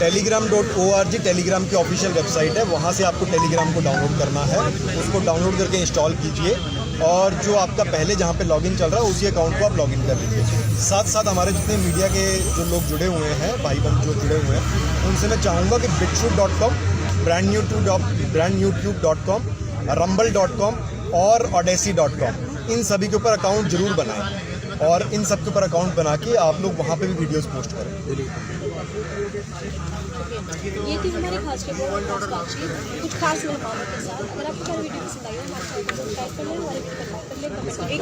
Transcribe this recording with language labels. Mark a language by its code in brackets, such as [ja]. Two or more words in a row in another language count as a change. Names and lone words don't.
[hi] telegram.org टेलीग्राम की [en] official website [hi] है, वहाँ से आपको टेलीग्राम को डाउनलोड करना है, उसको डाउनलोड करके इंस्टॉल कीजिए और जो आपका पहले जहाँ पे लॉगिन चल रहा है उसी अकाउंट को आप लॉगिन कर लीजिए। साथ साथ हमारे जितने मीडिया के जो लोग जुड़े हुए हैं, भाई बंद जो जुड़े हुए हैं, उनसे मैं चाहूँगा कि bitshoot.com, brandnewtube.com, rumble.com और odyssey.com, इन सभी के ऊपर अकाउंट जरूर बनाएं और इन सब के ऊपर अकाउंट बना के आप लोग वहाँ पे भी [en] videos post [hi] करें। ये थी हमारी खास बातचीत कुछ खास मेहमानों के साथ। अगर आपको हमारी वीडियो पसंद आई हो हमारे चैनल को सब्सक्राइब कर लें, हमारे वीडियो को लाइक कर लें।